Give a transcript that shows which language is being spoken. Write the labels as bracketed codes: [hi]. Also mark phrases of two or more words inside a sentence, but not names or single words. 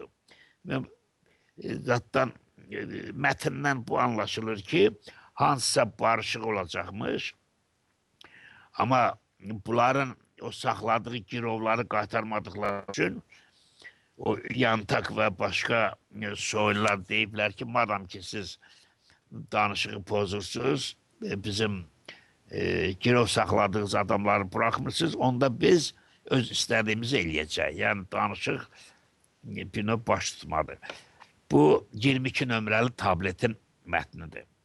[tr] Ve zaten metinden bu anlaşılır ki hansısa barışık olacakmış. [az] Ama bunların o sakladığı girovları qaytarmadıkları için o Yantak ve başka soylular deyiblər ki, madam ki siz danışığı pozursunuz, bizim girov sakladığınız adamları bırakmırsınız, onda biz öz istediğimizi eləyəcək. Yani danışıq bir növ baş tutmadı. Bu 22 nömrəli tabletin mətnidir.